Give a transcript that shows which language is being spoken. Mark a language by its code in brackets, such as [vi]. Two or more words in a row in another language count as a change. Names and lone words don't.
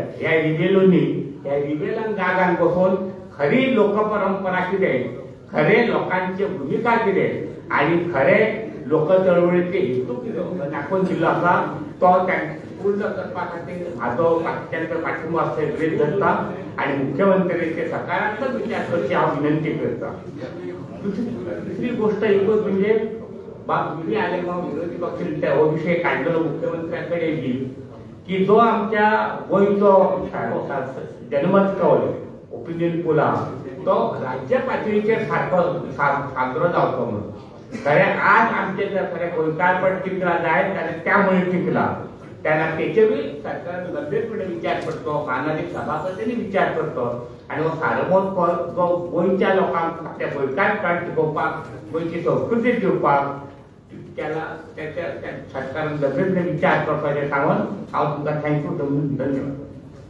[kok] ह्या रिबेलोनी ह्या रिबेलांक जागान बसून खरी लोकपरंपरा कितें, खरे लोकांची भूमिका कितें आणि खरे लोक चळवळीचे हेतू कितें दाखोवन दिल्लो आसा तो पूर्ण करपा खातीर म्हाजो त्यांचा पाठिंबो गृहीत धरता आणि मुख्यमंत्र्यांचे सकारात्मक विचार करची हांव विनंती करता. दुसरी गोष्ट एकूच म्हणजे बाबी आले मग विरोधी पक्ष हो विषय काढलेलो मुख्यमंत्र्यांकडे येईल की जो आमच्या गोंयचो जनमत कौल [en] opinion poll [kok] तो राज्य पातळीचेर सारको साजरो जावचो म्हणून. खरे आज आमचे जर खरे गोंयकारपण टिकला जाय जाल्यार त्या मुळे टिकला तेन्ना तेचेरूय सरकारान गंभीरपणे विचार करचो, माननीय सभापतींनी विचार करचो आणि हो सारमोत जो गोंयच्या लोकांक आपल्या गोंयकारपण टिकोवपाक, गोंयची संस्कृती दिवपाक त्याला त्याच्या सरकारान गंभीरपणे विचार करपाचें सांगून हांव तुमकां थँक्यू धन्यवाद.